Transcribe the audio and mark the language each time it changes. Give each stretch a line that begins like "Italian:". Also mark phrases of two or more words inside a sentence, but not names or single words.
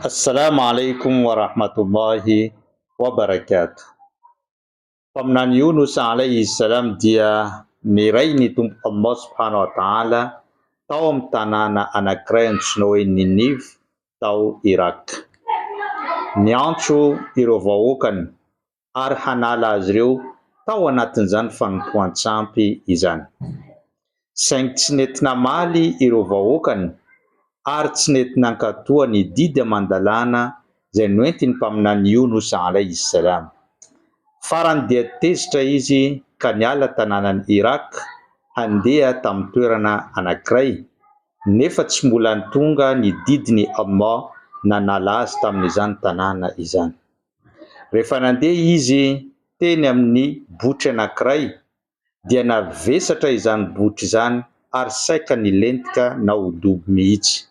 Arabic: السلام عليكم ورحمة الله وبركاته.
Malagasy: Paminany Yunus
Arabic: عليه السلام
Malagasy: dia niray ny tompo Allah
Arabic: سبحانه وتعالى
Malagasy: tao amin'ny tanàna anankiray antsoina hoe Ninive tao Irak. Niantso ireo vahoakany ary hanala azy ireo tao anatin'izany fanompoan-tsampy izany. Saingy tsy nentina maly ireo vahoakany ary tsy nentina ankatoa ny didy aman-dalàna izay noentiny mpaminany Yunus
Arabic: عليه السلام.
Malagasy: Farany dia tezitra izy ka niala tanànany Irak handeha tamin'ny toerana anankiray, nefa tsy mbola nitonga ny didiny Allah nanala azy tamin'izany tanàna izany. Rehefa nandeha izy teny amin'ny botry anankiray dia navesatra izany botry izany ary saika nilentika na ho dobo mihitsy.